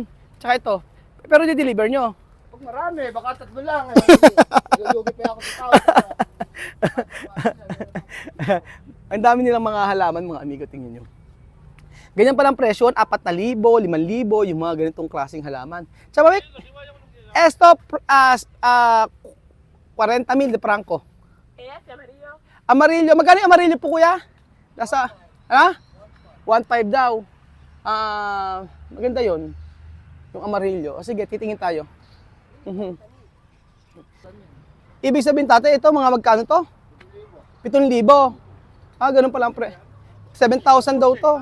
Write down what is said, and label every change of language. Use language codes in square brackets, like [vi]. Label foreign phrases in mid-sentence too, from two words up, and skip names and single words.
[tl] Tsaka ito. Pero di-deliver nyo. Pag marami, baka 3 lang. Lulugi pa ako sa tao. Ang dami nilang mga halaman, mga amigo, tingnan nyo. Ganyan palang presyo, 4,000, 5,000, yung mga ganitong klaseng halaman. Tsaka, [es] esto, 40,000 de franco. amarillo. Amarillo, [tl] magkano yung amarillo po, kuya? Nasa, 1.5 daw. Maganda yon yung amarillo. O sige, titingin tayo. Ibig sabihin, tatay, ito, mga magkano to? 7,000. Ganun palang 7,000 daw to.